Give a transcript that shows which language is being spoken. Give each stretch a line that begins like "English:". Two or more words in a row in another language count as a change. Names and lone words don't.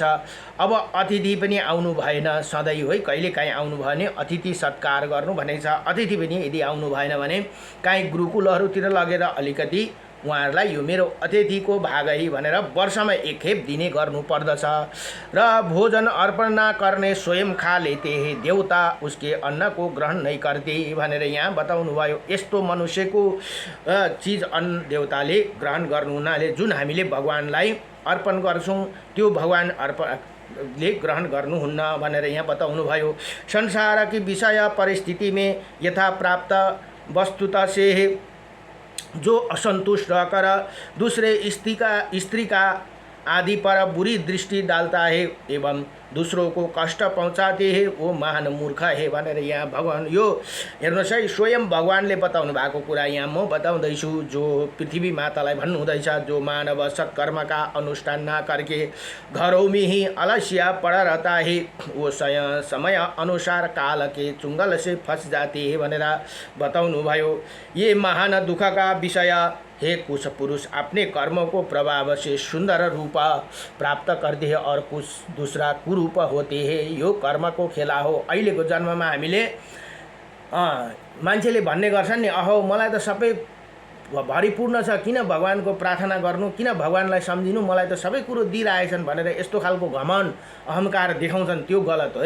Nepali: अब अतिथि पनि आउनु भएन सधैँ है, कहिले काहीँ आउनु भयो भने अतिथि सत्कार गर्नु भनेको छ। अतिथि पनि यदि आउनु भएन भने काहीँ गुरुकुलहरूतिर लगेर अलिकति उहाँहरूलाई यो मेरो अतिथिको भाग है भनेर वर्षमा एकखेप दिने गर्नुपर्दछ। र भोजन अर्पण न गर्ने
Hindi: स्वयं खा लेते हे देवता उसके अन्न को ग्रहण नहीं करते
Nepali: भनेर यहाँ बताउनु भयो। यस्तो मनुष्यको चिज अन्न देवताले ग्रहण गर्नु हुनाले जुन हामीले भगवानलाई अर्पण गर्छौँ त्यो भगवान अर्पणले ग्रहण गर्नुहुन्न भनेर यहाँ बताउनु भयो।
Hindi: संसार की विषय परिस्थिति में यथा प्राप्त वस्तुता से जो असंतुष्ट रहकर दूसरे स्त्री का आदि पर बुरी दृष्टि डालता है एवं दूसरों को कष्ट पहुँचाते हैं वो महान मूर्ख है
Nepali: भनेर यहाँ भगवान यो हेर्नुहोस् है, स्वयं भगवानले बताउनु भएको कुरा यहाँ म बताउँदैछु। जो पृथ्वी मातालाई भन्नुहुँदैछ,
Hindi: जो मानव सत्कर्मका अनुष्ठान न करके घरों में ही अलस्य पड़ा रहता है वो समय अनुसार काल के चुंगल से फंस जाते हैं
Nepali: भनेर बताउनु भयो।
Hindi: ये महान दुख का विषय हे कुछ पुरुष अपने कर्मों को प्रभाव से सुंदर रूप प्राप्त करते हैं और कुछ दूसरा कुरूप होते हैं।
Nepali: यो कर्म को खेला हो। अहिलेको जन्ममा हामीले मान्छेले भन्ने गर्छन् नि, अहो मलाई त सबै भरिपूर्ण छ, किन भगवानको प्रार्थना गर्नु, किन भगवानलाई सम्झिनु, मलाई त सबै कुरो दिइरहेछन् भनेर यस्तो खालको घमण्ड अहंकार देखाउँछन्। त्यो गलत हो है।